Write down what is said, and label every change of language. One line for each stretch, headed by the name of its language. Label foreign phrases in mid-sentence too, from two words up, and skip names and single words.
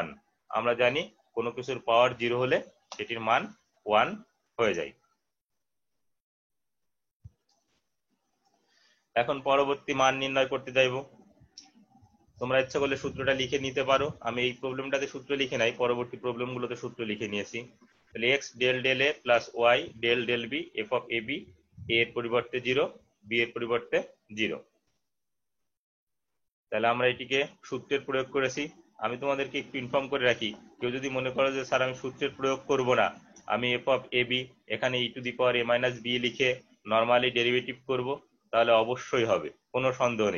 Bangla: আমরা জানি কোনো কিছুর পাওয়ার 0 হলে সেটির মান 1 হয়ে যায়। এখন পরবর্তী মান নির্ণয় করতে যাইব। তোমরা ইচ্ছা করলে সূত্রটা লিখে নিতে পারো, আমি এই প্রবলেমটাতে সূত্র লিখে নাই, পরবর্তী প্রবলেমগুলোতে সূত্র লিখে নিয়েছি। তাহলে
English: x del a plus y del b f(ab),
Bangla: a এর পরিবর্তে 0, b এর পরিবর্তে 0। তাহলে আমরা এটিকে সূত্রের প্রয়োগ করেছি। আমি তোমাদেরকে একটু ইনফর্ম করে রাখি, কেউ যদি মনে করো যে স্যার আমি সূত্রের প্রয়োগ করব না, আমি f(ab) এখানে e⁻a−b লিখে
English: normally derivative
Bangla: করব, তাহলে অবশ্যই হবে, কোনো সন্দেহ নেই।